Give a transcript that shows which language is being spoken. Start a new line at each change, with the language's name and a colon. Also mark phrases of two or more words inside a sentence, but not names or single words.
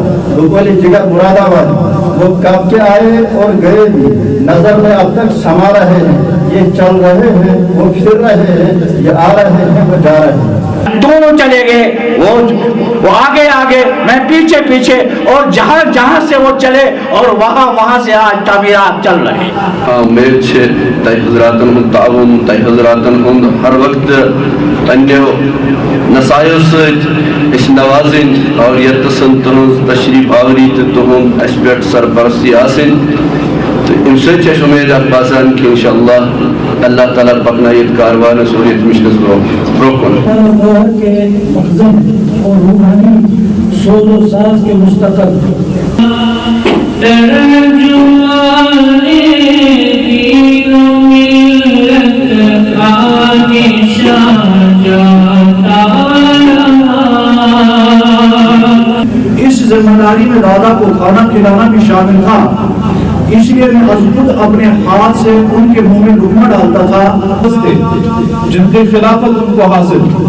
Urdu: وہ بولے جگر مراد آباد، وہ کب کے آئے اور گئے بھی نظر میں اب تک سما رہے ہیں، یہ چل رہے ہیں، وہ پھر رہے ہیں، یہ آ رہے ہیں، وہ جا رہے ہیں۔ دونوں چلے گئے، وہ آگے آگے، میں پیچھے پیچھے، اور جہاں جہاں سے وہ چلے اور وہاں سے آج تعمیرات چل رہے ہیں۔
Kashmiri: امید چھے تائی حضراتن ہند تعاون، تائی حضراتن ہند ہر وقت پنیو نصائح سۭتۍ اس نوازن
Urdu: اور یتسن
Kashmiri: تہنز تشریف آوری تہند اس پٮ۪ٹھ سرپرستی آسن، تو امہ سۭتۍ چھِ امید اکھ باسان کہ انشاءاللہ اللہ تعالیٰ پکنایت کاروان سورت مشنس برونٛہہ کُن۔
Urdu: اور روحانی سوز و ساز کے مستقل اس ذمہ داری میں دادا کو کھانا کھلانا بھی شامل تھا، اس لیے میں از خود اپنے ہاتھ سے ان کے منہ میں لقمہ ڈالتا تھا جن کی خلافت ان کو حاصل۔